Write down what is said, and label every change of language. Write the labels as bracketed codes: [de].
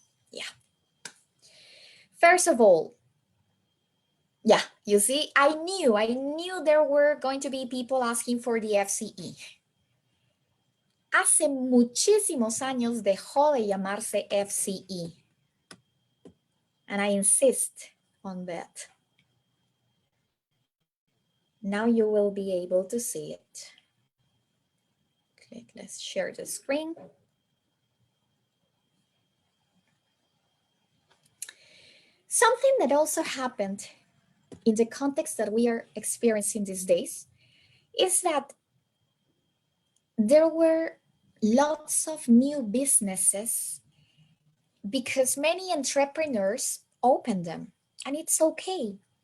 [en] Yeah. First of all, yeah, you see, I knew there were going to be people asking for the FCE. [es] Hace muchísimos años dejó de llamarse FCE. [en] And I insist on that. Now you will be able to see it. Click, let's share the screen. Something that also happened in the context that we are experiencing these days is that there were lots of new businesses because many entrepreneurs opened them, and it's okay.